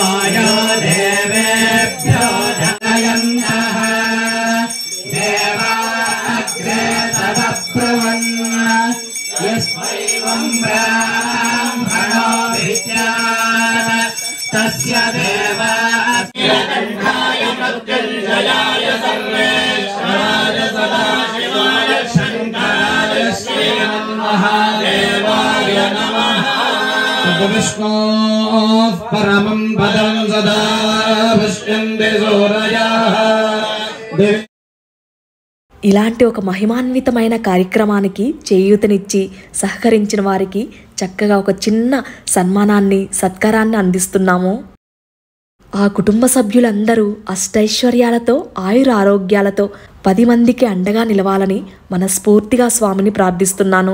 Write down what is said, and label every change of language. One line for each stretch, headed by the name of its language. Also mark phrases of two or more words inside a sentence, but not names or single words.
Sanskrit: यो देवेभ्यो जनयन्तः देवा अग्रे तदब्रुवन् यस्मैवं ब्राह्मणो विद्यात् तस्य देवास्य कण्ठाय मृत्युञ्जयाय सर्वेश्वराय सदाशिवाय शङ्कराय श्रीमन्महादेवाय नमः। विष्णोः परमं पदं सदा पश्यन्ति सूरयाः।
Telugu: ఇలాంటి ఒక మహిమాన్వితమైన కార్యక్రమానికి చేయూతనిచ్చి సహకరించిన వారికి చక్కగా ఒక చిన్న సన్మానాన్ని, సత్కారాన్ని అందిస్తున్నాము. ఆ కుటుంబ సభ్యులందరూ అష్టైశ్వర్యాలతో, ఆయుర ఆరోగ్యాలతో 10 మందికి అండగా నిలవాలని మనస్ఫూర్తిగా స్వామిని ప్రార్థిస్తున్నాను.